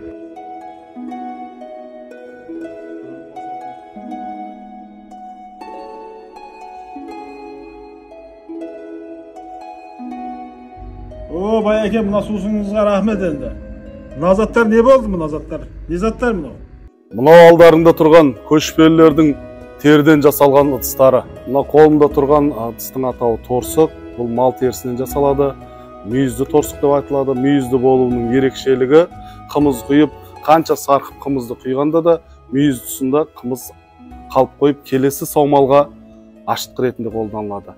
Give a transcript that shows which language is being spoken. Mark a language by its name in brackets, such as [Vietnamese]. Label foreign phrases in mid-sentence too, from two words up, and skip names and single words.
[Uzbek] O boy aka, buna suvingizga rahmat endi. Nazatlar ne bo'ldi bu nazatlar? Nezatlar buni? [Kazakh] Мына алдарында тұрған көшпелілердің теріден жасалған ыдыстары. Мына қолында тұрған ыдыстың атауы торсық. Бұл мал терісінен жасалады. Мүйізді торсық деп айтылады. Мүйізді болуының ерекшелігі қымыз құйып, қанша сарқып қымызды құйғанда да мүйіз тұсында қымыз қалып қойып, келесі саумалға ашытқы ретінде қолданылады.